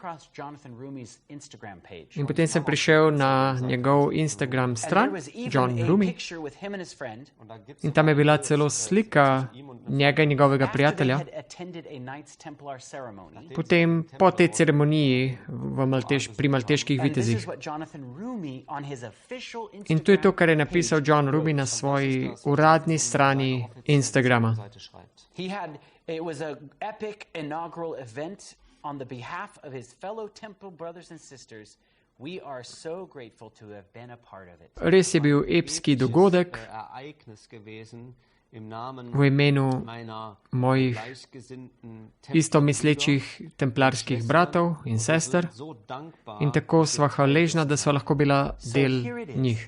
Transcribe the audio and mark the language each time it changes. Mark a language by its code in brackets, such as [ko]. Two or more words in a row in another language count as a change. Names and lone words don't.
[sl] In potem sem prišel na njegov Instagram stran, John Rumi, in tam je bila celo slika njega in njegovega prijatelja. Potem po tej ceremoniji pri malteških vitezih. In to je to, kar je napisal John Rumi na svoji uradni strani Instagrama. [en] It was an epic inaugural event on the behalf of his fellow temple brothers and sisters. We are so grateful to have been a part of it. [sl] Res je bil epski dogodek v imenu mojih istomislečih templarskih bratov in sester in tako sva hvaležna, da sva lahko bila del njih.